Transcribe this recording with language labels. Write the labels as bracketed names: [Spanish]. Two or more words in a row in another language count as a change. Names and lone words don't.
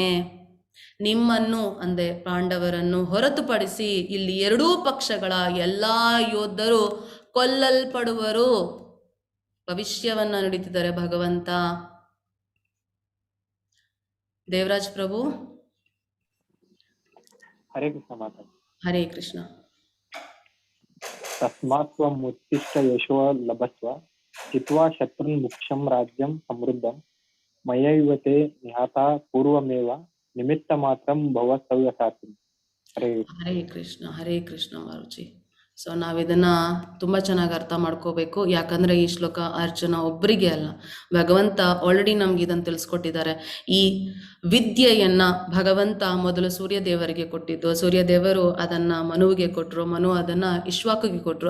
[Kannada] ನಿಮ್ಮನ್ನು ಅಂದರೆ ಪಾಂಡವರನ್ನು ಹೊರತುಪಡಿಸಿ ಇಲ್ಲಿ ಎರಡೂ ಪಕ್ಷಗಳ ಎಲ್ಲ ಯೋಧರು ಕೊಲ್ಲಲ್ಪಡುವರು. ಭವಿಷ್ಯವನ್ನು ನುಡಿತಿದ್ದಾರೆ ಭಗವಂತ. ದೇವರಾಜ್ ಪ್ರಭು. ಹರೇ ಕೃಷ್ಣ ಮಾತಾ. ಹರೇ ಕೃಷ್ಣ. [Sanskrit] ತಸ್ಮಾತ್ ತ್ವಂ ಉತ್ತಿಷ್ಠ ಯಶೋ ಲಭಸ್ವ ಜಿತ್ವಾ ಶತ್ರುನ್ ಮುಕ್ಷಂ ರಾಜ್ಯಂ ಸಮೃದ್ಧಂ ಮಯೈವತೆ ನಿಹತ ಪೂರ್ವಮೇವ ನಿಮಿತ್ತ ಮಾತ್ರಂ ಭವ ಸವ್ಯಸಾಚಿನ್. [Kannada] ಹರೇ ಕೃಷ್ಣ ಮಾರುಜಿ. ಸೊ ನಾವಿದನ್ನು ತುಂಬ ಚೆನ್ನಾಗಿ ಅರ್ಥ ಮಾಡ್ಕೋಬೇಕು. ಯಾಕಂದರೆ ಈ ಶ್ಲೋಕ ಅರ್ಜುನ ಒಬ್ಬರಿಗೆ ಅಲ್ಲ, ಭಗವಂತ ಆಲ್ರೆಡಿ ನಮ್ಗೆ ಇದನ್ನು ತಿಳಿಸ್ಕೊಟ್ಟಿದ್ದಾರೆ. ಈ ವಿದ್ಯೆಯನ್ನು ಭಗವಂತ ಮೊದಲು ಸೂರ್ಯದೇವರಿಗೆ ಕೊಟ್ಟಿದ್ದು, ಸೂರ್ಯದೇವರು ಅದನ್ನು ಮನುವಿಗೆ ಕೊಟ್ಟರು, ಮನು ಅದನ್ನು ಇಶ್ವಾಕಿಗೆ ಕೊಟ್ಟರು.